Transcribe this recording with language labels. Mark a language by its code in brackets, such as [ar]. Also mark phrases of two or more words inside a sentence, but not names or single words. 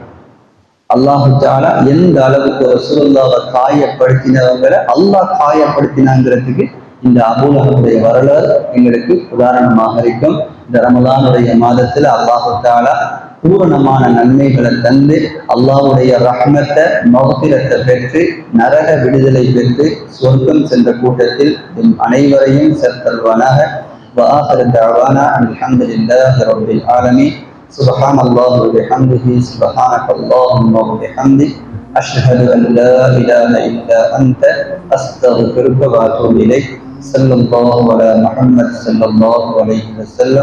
[ta] அல்லாஹு தஆலா எந்த அளவுக்கு ரசூலுல்லாஹ்வை காயப்படுத்தினவங்களை அல்லாஹ் காயப்படுத்தினாங்கிறதுக்கு இந்த அபூ லஹபுடைய வரலாறு எங்களுக்கு உதாரணமாக இருக்கும். இந்த ரமலானுடைய மாதத்துல அல்லாஹு தஆலா பூரணமான நன்மைகளை தந்து அல்லாஹ்வுடைய ரஹ்மத்தை மஃபிரத்தை பெற்று நரக விடுதலை பெற்று சொர்க்கம் சென்ற கூட்டத்தில் அனைவரையும் சேர்த்தல்வானாக. [ar] وآخر دعوانا الحمد لله رب العالمين. سبحان الله وبحمده سبحانك اللهم وبحمدك أشهد أن لا إله إلا أنت أستغفرك وأتوب إليك. صلى الله على محمد صلى الله عليه وسلم.